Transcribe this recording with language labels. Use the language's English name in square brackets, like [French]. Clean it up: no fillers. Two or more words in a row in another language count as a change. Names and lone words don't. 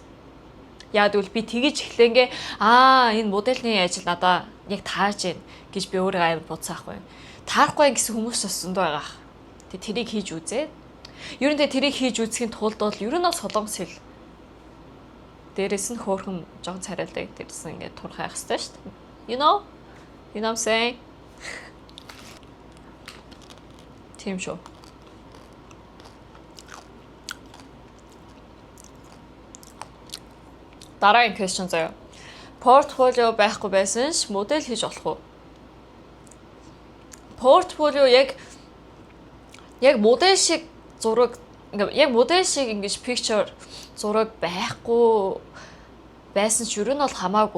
[Mongolian] Яа тэгвэл би тэгэж эхлэнгээ энэ модельний ажил надаа яг тааж байна гэж би өөрөө амар бодсон байхгүй. Таарахгүй гэсэн хүмүүс бас зөндөө байгаа. Тэгээ тэрийг хийж үзээ. Ер нь тэрийг хийж үзэхийн тулд бол ер нь бол солонгос хэл дээрээс нь хөөрхөн жон царайлдаг дээрээс нь ингээд тур хайх хэрэгтэй шүү дээ. [English] You know what I'm saying? [Mongolian] Тийм шүү. Дараагийн question заяа. Портфолио байхгүй байсан ш модель хийж болох уу? Портфолио яг модель шиг зураг яг модель шиг ингэж picture зураг байхгүй байсан ч ер нь бол хамаагүй.